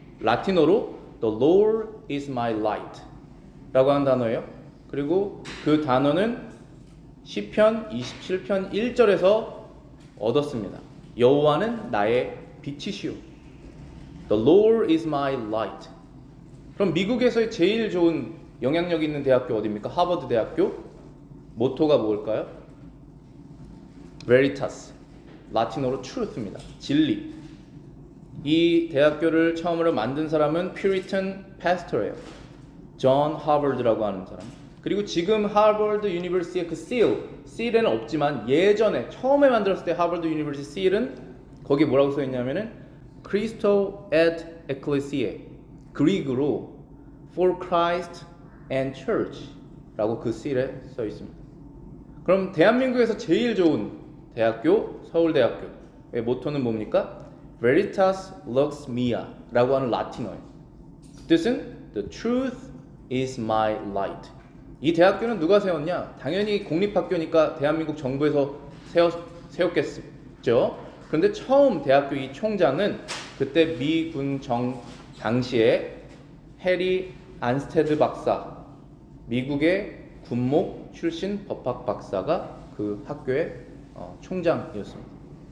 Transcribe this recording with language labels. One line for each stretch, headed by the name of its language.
Korean: 라틴어로
English: The Lord is my light
Korean: 라고 하는 단어예요. 그리고 그 단어는 시편 27편 1절에서 얻었습니다. 여호와는 나의 빛이시오.
English: The Lord is my light.
Korean: 그럼 미국에서의 제일 좋은 영향력 있는 대학교 어디입니까? 하버드 대학교. 모토가 뭘까요? Veritas. 라틴어로 truth입니다. 진리. 이 대학교를 처음으로 만든 사람은 Puritan pastor예요. 존 하버드라고 하는 사람. 그리고 지금 하버드 유니버시티의 그 seal에는 없지만 예전에 처음에 만들었을 때 하버드 유니버시티 seal은 거기 뭐라고 써 있냐면은
Latin: Christo et Ecclesiae,
Korean: 그리그로
English: For Christ and Church
Korean: 라고 그 seal에 써 있습니다. 그럼 대한민국에서 제일 좋은 대학교, 서울대학교의 모토는 뭡니까? Veritas Lux Mea 라고 하는 라틴어예요. 그 뜻은
English: The truth is my light.
Korean: 이 대학교는 누가 세웠냐? 당연히 공립학교니까 대한민국 정부에서 세웠겠죠. 그런데 처음 대학교 이 총장은 그때 미군 당시에 해리 안스테드 박사, 미국의 군목 출신 법학 박사가 그 학교의 총장이었습니다.